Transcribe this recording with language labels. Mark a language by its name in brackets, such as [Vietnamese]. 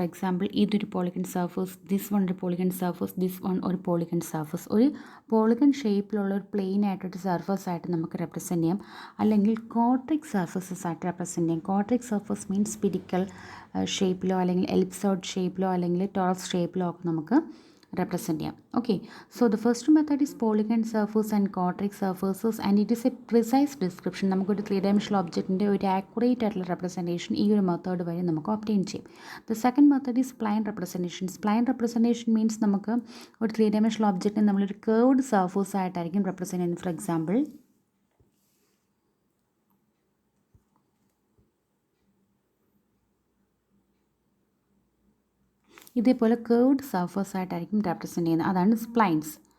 [Malayalam] For example, ഇതൊരു polygon surface, [English] this one [Malayalam] ഒരു polygon surface, this one ഒരു polygon surface. ഒരു പോളിഗൺ ഷേപ്പിലുള്ള ഒരു പ്ലെയിൻ ആയിട്ടൊരു സർഫേസ് ആയിട്ട് നമുക്ക് റെപ്രസെൻറ്റ് ചെയ്യാം. അല്ലെങ്കിൽ കോർട്രിക് സർഫേസസ് ആയിട്ട് റെപ്രസെൻറ്റ് ചെയ്യാം. കോർട്രിക് സർഫേസ് മീൻസ് സ്പിരിക്കൽ ഷേപ്പിലോ അല്ലെങ്കിൽ എലിപ്സോയിഡ് ഷേപ്പിലോ അല്ലെങ്കിൽ ടോറസ് ഷേപ്പിലോ ഒക്കെ നമുക്ക് represent ചെയ്യാം. [English] Okay, so the first method is polygon surface and quadric surfaces, and it is a precise description. [Malayalam] നമുക്കൊരു ത്രീ ഡയമെൻഷണൽ ഒബ്ജക്റ്റിൻ്റെ ഒരു ആക്യുറേറ്റ് ആയിട്ടുള്ള റെപ്രസെൻറ്റേഷൻ ഈ ഒരു മെത്തേഡ് വഴി നമുക്ക് ഒബ്റ്റെയിൻ ചെയ്യും. [English] The second method is plane representation. [Malayalam] Plain representation means നമുക്ക് ഒരു ത്രീ ഡയമെൻഷണൽ ഒബ്ജക്റ്റിനെ നമ്മളൊരു കേർവ്ഡ് സർഫേസ് ആയിട്ടായിരിക്കും റെപ്രസെൻറ്റ് ചെയ്യുന്നത്. ഫോർ എക്സാമ്പിൾ, ഇതേപോലെ കേർവ്ഡ് സർഫേസ് ആയിട്ടായിരിക്കും റെപ്രസെൻറ്റ് ചെയ്യുന്നത്. അതാണ് സ്പ്ലൈൻസ്.